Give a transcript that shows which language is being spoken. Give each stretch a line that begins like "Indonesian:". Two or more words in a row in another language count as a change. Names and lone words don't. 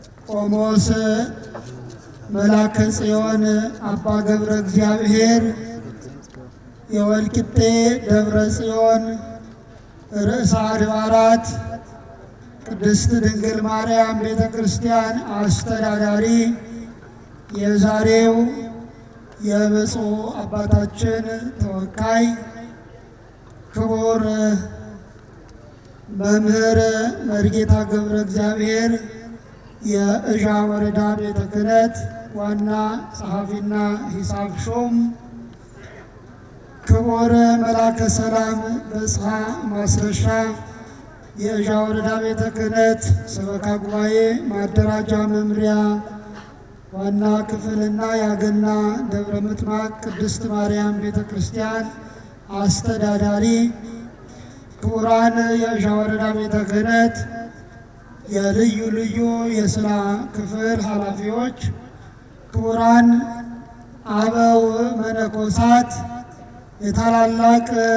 Amharic: ቆሞስ መላከ ጽዮን አባ ገብረ እግዚአብሔር የወልቂጤ ደብረ ጽዮን ርዕሰ አድባራት ቅድስት ድንግል ማርያም ቤተ ክርስቲያን አስተዳዳሪ፣ የዛሬው የብፁዕ አባታችን ተወካይ ክቡር መምህር መርጌታ ገብረ እግዚአብሔር የእዣ ወረዳ ቤተ ክህነት ዋና ጸሐፊና ሂሳብ ሹም፣ ክቡር መላከ ሰላም በጽሐ ማስረሻ የእዣ ወረዳ ቤተ ክህነት ሰበካ ጉባኤ ማደራጃ መምሪያ ዋና ክፍልና የአገና ደብረ ምጥማቅ ቅድስት ማርያም ቤተ ክርስቲያን አስተዳዳሪ፣ ክቡራን የእዣ ወረዳ ቤተ ክህነት የልዩ ልዩ የስራ ክፍል ኃላፊዎች፣ ክቡራን አበው መነኮሳት፣ የታላላቅ